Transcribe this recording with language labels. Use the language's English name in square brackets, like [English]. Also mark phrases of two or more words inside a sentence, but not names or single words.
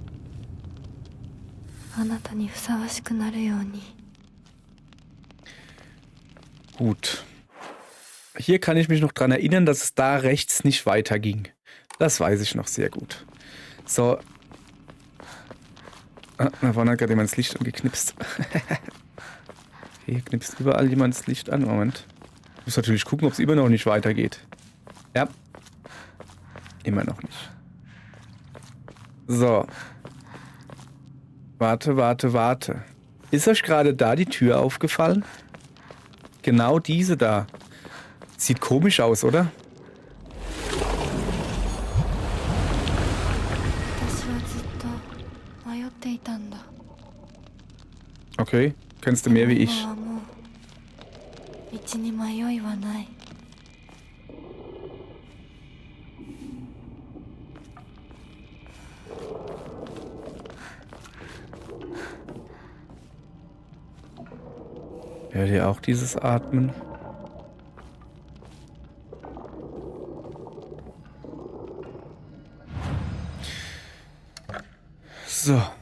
[Japanese] あなたにふさわしくなるように。 [German] Gut. Hier kann ich mich noch dran erinnern, dass es da rechts nicht weiterging. Das weiß ich noch sehr gut. So. Ah, da vorne hat gerade jemand das Licht angeknipst. Hier knipst überall jemand das Licht an. Moment. Ich muss natürlich gucken, ob es immer noch nicht weitergeht. Ja. Immer noch nicht. So. Warte, warte, warte. Ist euch gerade da die Tür aufgefallen? Genau diese da. Sieht komisch aus, oder? [Japanese] 私はずっと迷っていたんだ。 [German] Okay. Kennst du mehr wie ich. [Japanese] 今はもう道に迷いはない。 [German] Hört ihr auch dieses Atmen? So.